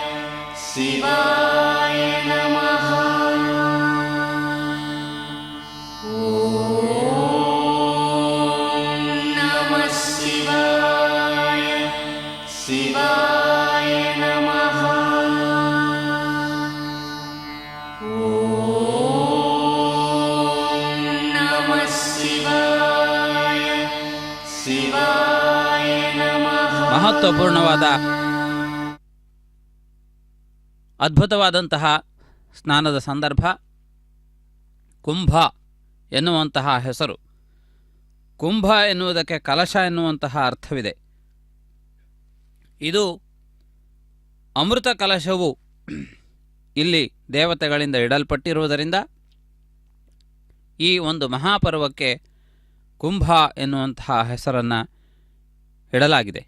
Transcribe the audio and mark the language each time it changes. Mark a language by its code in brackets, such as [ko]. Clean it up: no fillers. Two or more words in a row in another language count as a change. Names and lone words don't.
[sa] ಶಿವಾಯ ನಮಃ. ಓಂ ನಮಃ ಶಿವಾಯ. ಶಿವಾಯ ನಮಃ. ಓಂ ನಮಃ ಶಿವಾಯ. ಶಿವಾಯ ನಮಃ. [kn] ಮಹತ್ವಪೂರ್ಣವಾದ ಅದ್ಭುತವಾದಂತಹ ಸ್ನಾನದ ಸಂದರ್ಭ ಕುಂಭ ಎನ್ನುವಂತಹ ಹೆಸರು. ಕುಂಭ ಎನ್ನುವುದಕ್ಕೆ ಕಲಶ ಎನ್ನುವಂತಹ ಅರ್ಥವಿದೆ. ಇದು ಅಮೃತ ಕಲಶವು ಇಲ್ಲಿ ದೇವತೆಗಳಿಂದ ಇಡಲ್ಪಟ್ಟಿರುವುದರಿಂದ ಈ ಒಂದು ಮಹಾಪರ್ವಕ್ಕೆ ಕುಂಭ ಎನ್ನುವಂತಹ ಹೆಸರನ್ನು ಇಡಲಾಗಿದೆ.